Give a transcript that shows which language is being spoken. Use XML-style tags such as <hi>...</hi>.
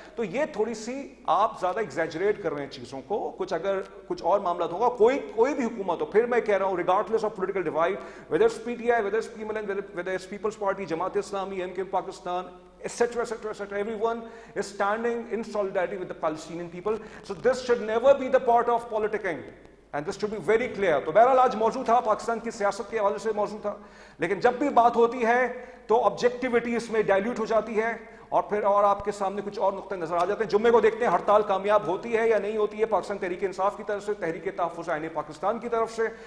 <ur>تو یہ تھوڑی سی آپ زیادہ ایگزیجریٹ کر رہے ہیں چیزوں کو, کچھ اگر کچھ اور معاملات ہوگا, کوئی بھی حکومت ہو, پھر میں کہہ رہا ہوں</ur> <en>Regardless of political divide, whether it's P T I, whether it's P M L N, whether it's Peoples Party, Jamaat Islami, ایم کے Pakistan, etc., etc., etc., everyone is standing in solidarity with the Palestinian people. So this should never be the part of politicking. And this should be very clear.</en> <ur>تو بہرحال آج موضوع تھا, پاکستان کی سیاست کے حوالے سے موضوع تھا, لیکن جب بھی بات ہوتی ہے تو آبجیکٹیوٹی اس میں ڈائلیوٹ ہو جاتی ہے, اور پھر اور آپ کے سامنے کچھ اور نقطے نظر آ جاتے ہیں. جمعے کو دیکھتے ہیں ہڑتال کامیاب ہوتی ہے یا نہیں ہوتی ہے, پاکستان تحریک انصاف کی طرف سے, تحریک تحفظ آئین پاکستان کی طرف سے.</ur>